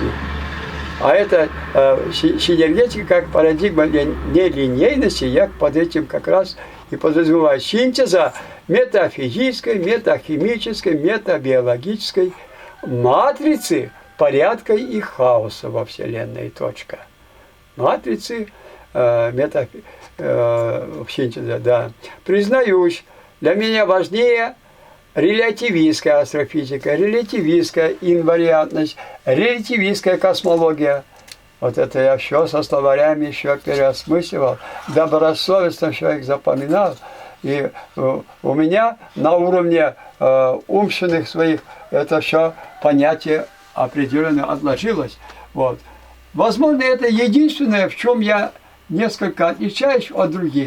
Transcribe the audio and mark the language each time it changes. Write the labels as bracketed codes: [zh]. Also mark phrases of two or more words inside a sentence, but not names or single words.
[ru] А это синергетика, как парадигма нелинейности, я под этим как раз и подразумеваю синтеза метафизической, метахимической, метабиологической матрицы порядка и хаоса во Вселенной. Точка. Матрицы синтеза, да. Признаюсь, для меня важнее релятивистская астрофизика, релятивистская инвариантность, релятивистская космология. Вот это я все со словарями еще переосмысливал, добросовестно все их запоминал. И у меня на уровне умственных своих это все понятие определенно отложилось. Вот. Возможно, это единственное, в чем я несколько отличаюсь от других.